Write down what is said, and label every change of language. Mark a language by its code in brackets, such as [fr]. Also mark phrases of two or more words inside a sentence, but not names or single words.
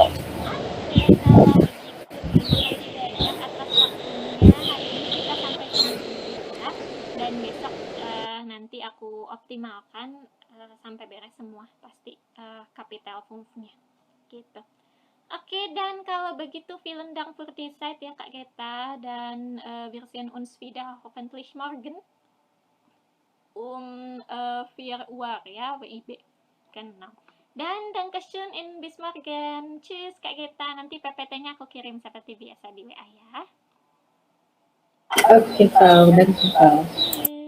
[id] Oke, kalau begitu terima kasih banyak atas waktunya. Hari ini kita sampai sini dulu ya. Dan besok nanti aku optimalkan sampai beres semua pasti capital Fungfnya gitu. Oke, dan kalau begitu [de] vielen Dank für die Zeit [id] ya Kak Geta, dan [de] wir sehen uns wieder hoffentlich morgen 4 Uhr ya WIB. Genau. Dan Dankeschön in bis morgen. [id] Tschüss Kak Geta, nanti PPT-nya aku kirim seperti biasa di WA ya. [de] Okay, Frau, danke, Frau.